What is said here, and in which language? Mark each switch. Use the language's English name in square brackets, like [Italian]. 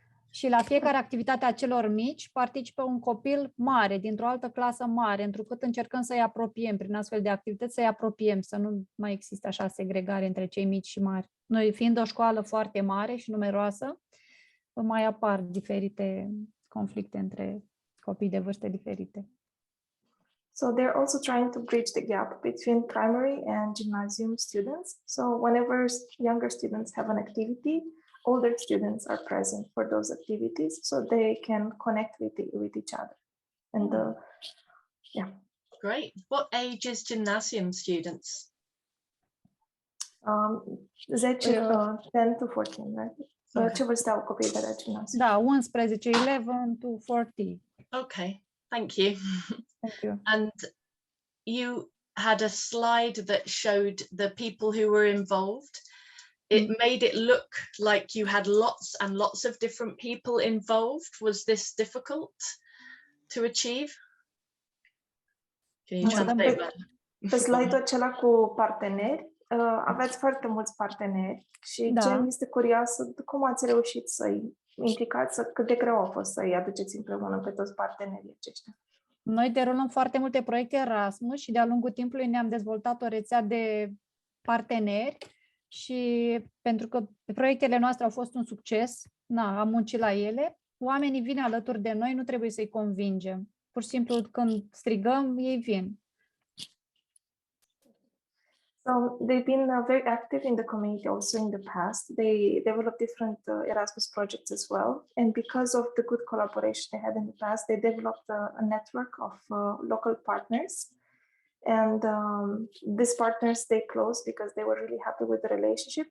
[Romanian] Și la fiecare activitate a celor mici participă un copil mare, dintr-o altă clasă mare, întrucât încercăm să-i apropiem prin astfel de activități, să-i apropiem, să nu mai există așa segregare între cei mici și mari. Noi, fiind o școală foarte mare și numeroasă, mai apar diferite conflicte între copii de vârste diferite. [English] So they're also trying to bridge the gap between primary and gymnasium students. So whenever younger students have an activity, older students are present for those activities, so they can connect with each other. And yeah. Great. What age is gymnasium students? 10 to 14, right? [Romanian] Ce vârstă au copiii de la gimnasiu? Da, 11, [English] 11 to 40. Okay, thank you. Thank you. And you had a slide that showed the people who were involved. It made it look like you had lots and lots of different people involved. Was this difficult to achieve? Can you translate that? [Romanian] Pe slide-ul acela cu parteneri, aveți foarte mulți parteneri și ce mi este curioasă, cum ați reușit să-i implicați, cât de greu a fost să-i aduceți împreună pe toți partenerii aceștia? Noi derulăm foarte multe proiecte Erasmus și de-a lungul timpului ne-am dezvoltat o rețea de parteneri și pentru că proiectele noastre au fost un succes, am muncit la ele, oamenii vin alături de noi, nu trebuie să-i convingem. Pur și simplu când strigăm, ei vin. [English] So they've been very active in the community also in the past. They developed different Erasmus projects as well. And because of the good collaboration they had in the past, they developed a network of local partners. And these partners stay close because they were really happy with the relationship.